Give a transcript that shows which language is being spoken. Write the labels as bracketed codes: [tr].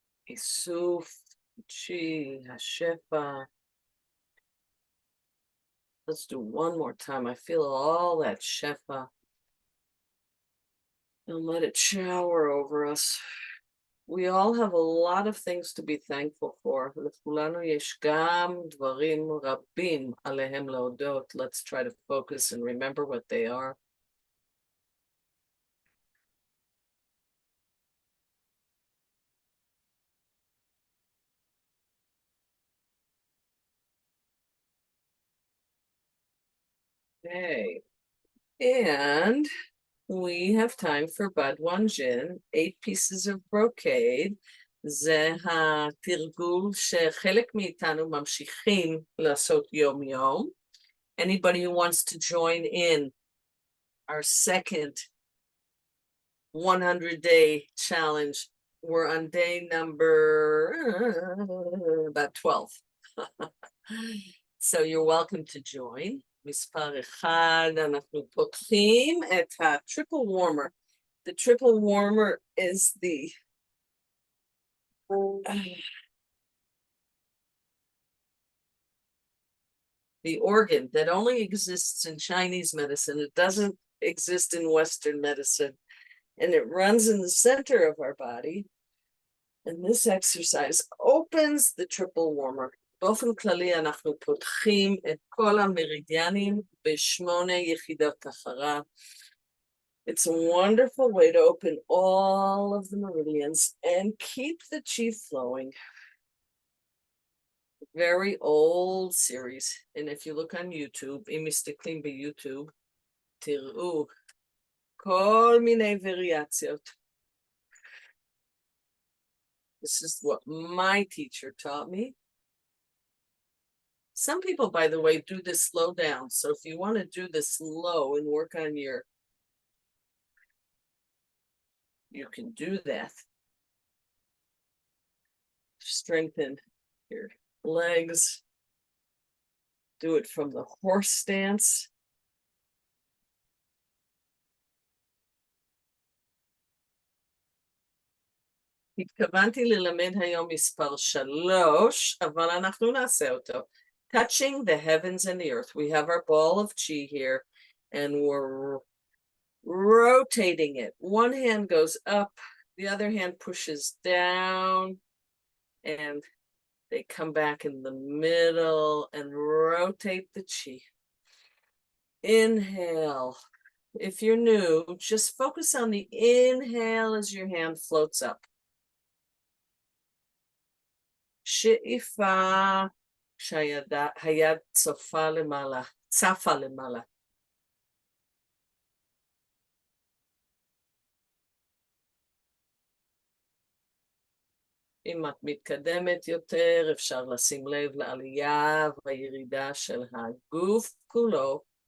[he] Isuf, chi, hashefa. [en] Let's do 1 more time. I feel all that shefa. And let it shower over us. We all have a lot of things to be thankful for. [he] לכולנו יש גם דברים רבים עליהם להודות. [en] Let's try to focus and remember what they are. Okay. And we have time for Duan Jin, 8 pieces of brocade. [he] זה התרגול שחלק מאיתנו ממשיכים לעשות יום יום. [en] Anybody who wants to join in our second 100-day challenge, we're on day number about 12. So you're welcome to join. [he] מספר 1, אנחנו פותחים את ה- [en] triple warmer. The triple warmer is the The organ that only exists in Chinese medicine. It doesn't exist in Western medicine. And it runs in the center of our body. And this exercise opens the triple warmer. [he] באופן כללי אנחנו פותחים את כל המרידיאנים ב8 יחידות תחרה. [en] It's a wonderful way to open all of the meridians and keep the chi flowing. Very old series. And if you look on YouTube, [he] אם מסתכלים ביוטיוב, תראו כל מיני וריאציות. [en] This is what my teacher taught me. Some people, by the way, do this slow down. So if you want to do this slow and work on you can do that. Strengthen your legs. Do it from the horse stance. [he] התכוונתי ללמד היום מספר 3, אבל אנחנו נעשה אותו. [en] Touching the heavens and the earth. We have our ball of chi here, and we're rotating it. One hand goes up, the other hand pushes down, and they come back in the middle and rotate the chi. Inhale. If you're new, just focus on the inhale as your hand floats up. [he] שאיפה שהיד צפה למעלה, צפה למעלה. אם את מתקדמת יותר, אפשר לשים לב לעלייה והירידה של הגוף כולו.